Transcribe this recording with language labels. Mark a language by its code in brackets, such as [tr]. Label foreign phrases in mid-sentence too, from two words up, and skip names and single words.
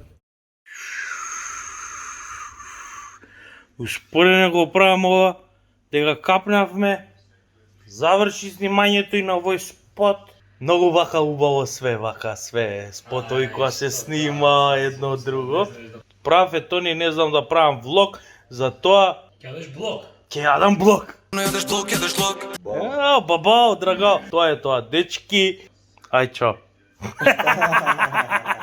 [mk] Успоредно го правам ова, дека капнавме, заврши снимањето и на овој спот. Многу вака убаво све, вака све, спотови која се снима едно од друго. Прав е Тони, не знам да правам влог, затоа ќе јадам блок. [sr] Jedeš blok, jedeš blok. [mk] Бабао, драго, тоа е тоа, дечки. Ај, чао.